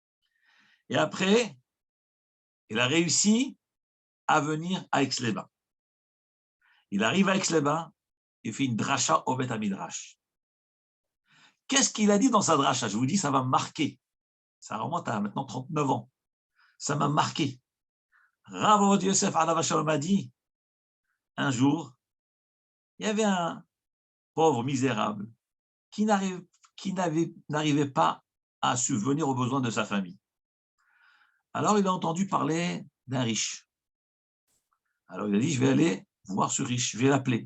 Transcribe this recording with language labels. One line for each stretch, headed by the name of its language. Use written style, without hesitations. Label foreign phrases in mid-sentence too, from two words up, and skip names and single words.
French: Et après, il a réussi à venir à Aix-les-Bains. Il arrive à Aix-les-Bains, il fait une dracha au Beth Midrash. Qu'est-ce qu'il a dit dans sa dracha? Je vous dis, ça va me marquer. Ça remonte à maintenant 39 ans. Ça m'a marqué. Rav Ovadia Yosef
Hebrew: עליו השלום
French: a dit, un jour, il y avait un pauvre misérable qui n'arrivait pas à subvenir aux besoins de sa famille. Alors il a entendu parler d'un riche. Alors il a dit, je vais aller voir ce riche, je vais l'appeler.